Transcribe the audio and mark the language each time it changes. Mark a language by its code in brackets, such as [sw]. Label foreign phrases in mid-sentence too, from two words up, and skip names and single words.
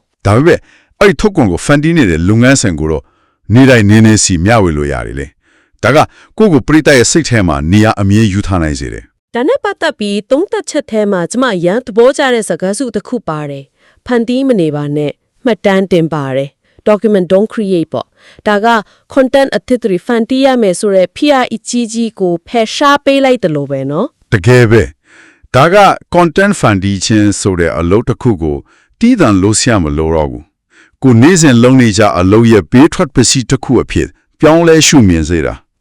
[my] ဒါပေမဲ့အဲ့ဒီထုတ်ကုန်ကို funding နေတဲ့လုပ်ငန်းစဉ်ကိုတော့နေတိုင်းနေစီမျှဝေလို့ရတယ်လေဒါကကိုယ့်ကိုပရိသတ်ရဲ့စိတ်ထဲမှာနေရာအမြဲယူထားနိုင်စေတယ် ဒါနဲ့ပတ်သက်ပြီးသုံးသက်ချက်ထဲမှာကျမရန်သဘောကျတဲ့စကားစုတစ်ခုပါတယ်ဖန်တီးမနေပါနဲ့မှတ်တမ်းတင်ပါတယ် [en] document don't create [my] ပေါ့ဒါက content အသစ်တွေဖန်တီးရမယ်ဆိုရယ် PR အကြီးကိုဖယ်ရှားပေးလိုက်တယ်လို့ပဲနော် တကယ်ပဲဒါက content ဖန်တီးခြင်းဆိုတဲ့အလုပ်တစ်ခုကိုတီးတန်လို့ဆရာမလို့တော့ဘူးကိုနေ့စဉ်လုံးနေကြအလုပ်ရဲ့ဘေးထွက်ပစ္စည်းတစ်ခုအဖြစ်ပြောင်းလဲရှုမြင်စေတာ